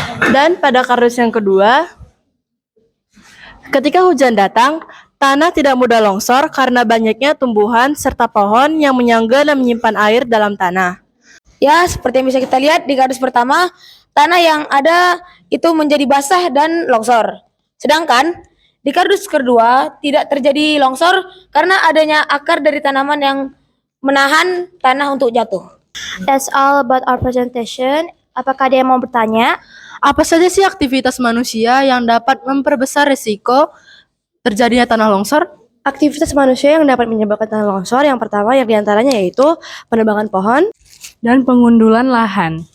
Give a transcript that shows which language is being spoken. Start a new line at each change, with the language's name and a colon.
Indonesian: Dan pada kardus yang kedua, ketika hujan datang, tanah tidak mudah longsor karena banyaknya tumbuhan serta pohon yang menyangga dan menyimpan air dalam tanah. Ya, seperti yang bisa kita lihat di kardus pertama, tanah yang ada itu menjadi basah dan longsor. Sedangkan di kardus kedua tidak terjadi longsor karena adanya akar dari tanaman yang menahan tanah untuk jatuh.
English: That's all about our presentation.
Indonesian: Apakah ada yang mau bertanya? Apa saja sih aktivitas manusia yang dapat memperbesar risiko terjadinya tanah longsor? Aktivitas manusia yang dapat menyebabkan tanah longsor yang pertama yang diantaranya yaitu penebangan pohon dan pengundulan lahan.